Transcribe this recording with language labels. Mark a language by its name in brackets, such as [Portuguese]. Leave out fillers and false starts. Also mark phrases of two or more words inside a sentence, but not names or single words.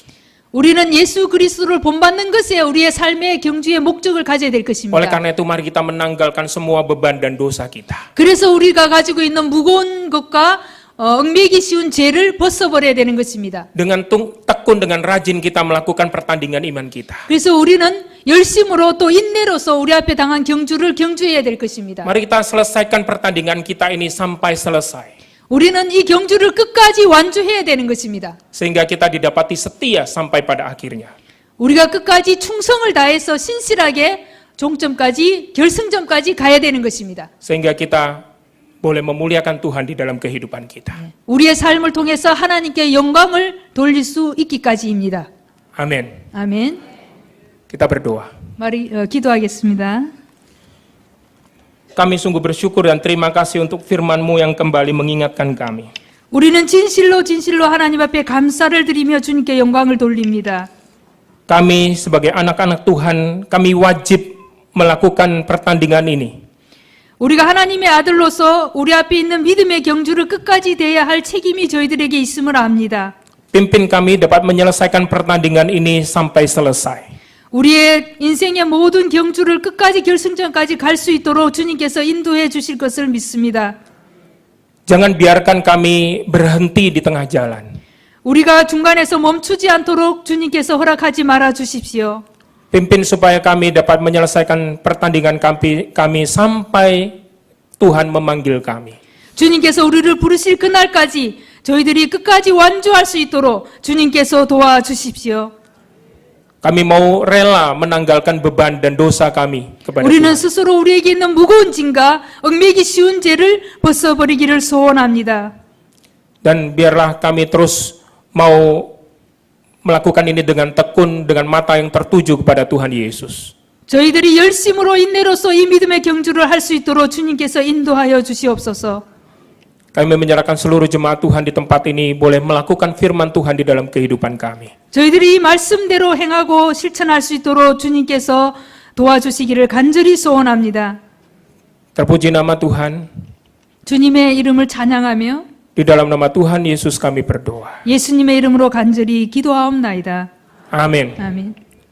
[Korean] 우리는 예수 그리스도를 본받는 것에 우리의 삶의 경주의 목적을 가져야 될 [Indonesian] Oleh [Korean] 것입니다. [Indonesian] karena itu mari kita menanggalkan semua beban dan dosa kita. [Korean] 그래서 우리가 가지고 있는 무거운 것과 얽매기 쉬운 죄를 벗어버려야 되는 것입니다. [Indonesian] Dengan tekun, dengan rajin kita melakukan pertandingan iman kita. [Korean] 그래서 우리는 열심으로 또 인내로서 우리 앞에 당한 경주를 경주해야 될 것입니다. [Indonesian] Mari kita selesaikan pertandingan kita ini sampai selesai. [Korean] 우리는 이 경주를 끝까지 완주해야 되는 것입니다. [Indonesian] Sehingga kita didapati setia sampai pada akhirnya. [Korean] 우리가 끝까지 충성을 다해서 신실하게 종점까지 결승점까지 가야 되는 것입니다. [Indonesian] Sehingga kita boleh memuliakan Tuhan di dalam kehidupan kita. [Korean] 우리의 삶을 통해서 하나님께 영광을 돌릴 수 있기까지입니다. [Indonesian] Amin. [Korean] 아멘. [Indonesian] Kita berdoa. [Korean] mari 기도하겠습니다. [Indonesian] Kami sungguh bersyukur dan terima kasih untuk firman-Mu yang kembali mengingatkan kami. [Korean] 우리는 진실로 하나님 앞에 감사를 드리며 주님께 영광을 돌립니다. [Indonesian] Kami sebagai anak-anak Tuhan, kami wajib melakukan pertandingan ini. [Korean] 우리가 하나님의 아들로서 우리 앞에 있는 믿음의 경주를 끝까지 대해야 할 책임이 저희들에게 있음을 압니다. [Indonesian] Pimpin kami dapat menyelesaikan pertandingan ini sampai selesai. [Korean] 우리의 인생의 모든 경주를 끝까지 결승전까지 갈 수 있도록 주님께서 인도해 주실 것을 믿습니다. [Indonesian] Jangan biarkan kami berhenti di tengah jalan. [Korean] 우리가 중간에서 멈추지 않도록 주님께서 허락하지 말아 주십시오. [Indonesian] Pimpin supaya kami dapat menyelesaikan pertandingan kami sampai Tuhan memanggil kami. [Korean] 주님께서 우리를 부르실 그날까지 저희들이 끝까지 완주할 수 있도록 주님께서 도와주십시오. [Indonesian] Kami mau rela menanggalkan beban dan dosa kami kepada [Korean] 우리는 [Indonesian] Tuhan. [Korean] 스스로 우리에게 있는 무거운 짐과 얽매기 쉬운 죄를 벗어버리기를 소원합니다. [Indonesian] Dan biarlah kami terus mau melakukan ini dengan tekun, dengan mata yang tertuju kepada Tuhan Yesus. [Korean] 저희들이 열심으로 인내로서 이 믿음의 경주를 할 수 있도록 주님께서 인도하여 주시옵소서. [Indonesian] Kami menyerahkan seluruh jemaat Tuhan di tempat ini boleh melakukan firman Tuhan di dalam kehidupan kami. [Korean] 저희들이 이 말씀대로 행하고 실천할 수 있도록 주님께서 도와주시기를 간절히 소원합니다. [Indonesian] Terpuji nama Tuhan. [Korean] 주님의 이름을 찬양하며 [Indonesian] Di dalam nama Tuhan Yesus kami berdoa. [Korean] 예수님의 이름으로 간절히 기도하옵나이다. [Indonesian] Amin. [Korean] 아멘.